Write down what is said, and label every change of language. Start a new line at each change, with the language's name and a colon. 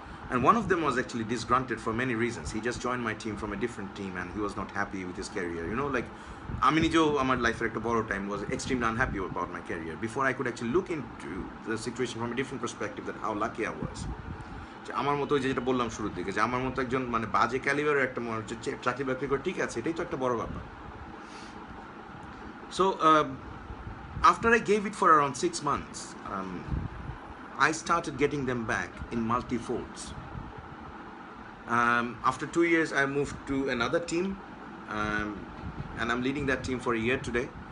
English: And one of them was actually disgruntled for many reasons. He just joined my team from a different team and he was not happy with his career. Like
Bangla: আমি নিজেও আমার লাইফের একটা বড় time
English: was extremely unhappy about my career before I could actually look into the situation from a different perspective, that how lucky I was.
Bangla: যে আমার মতো যেটা বললাম শুরুর দিকে, যে আমার মতো একজন মানে বাজে ক্যালিবারের একটা মনে হচ্ছে চাকরি বাকরি করে ঠিক আছে, এটাই তো একটা বড় ব্যাপার.
English: So after I gave it for around 6 months, I started getting them back in multi-folds. After 2 years, I moved to another team, and I'm leading that team for a year today.